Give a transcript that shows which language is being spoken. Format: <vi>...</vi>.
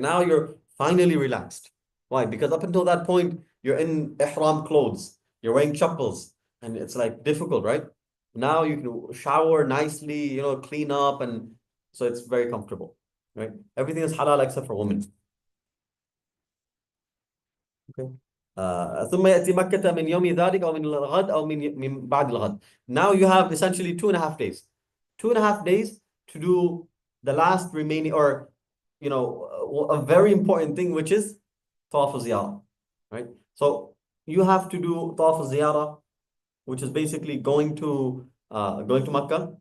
<en>Now you're finally relaxed. Why? Because up until that point, you're in ihram clothes, you're wearing chappals, and it's like difficult, right? Now you can shower nicely, clean up, and so it's very comfortable, right? Everything is halal except for women. Okay.</en> <ar>ثم يأتي مكة من يوم ذلك أو من الغد أو من بعد الغد.</ar> <en>Now you have essentially 2.5 days. 2.5 days to do the last remaining, or a very important thing, which is tawaf ziyarah, right? So you have to do tawaf ziyarah, which is basically going to Makkah.</en>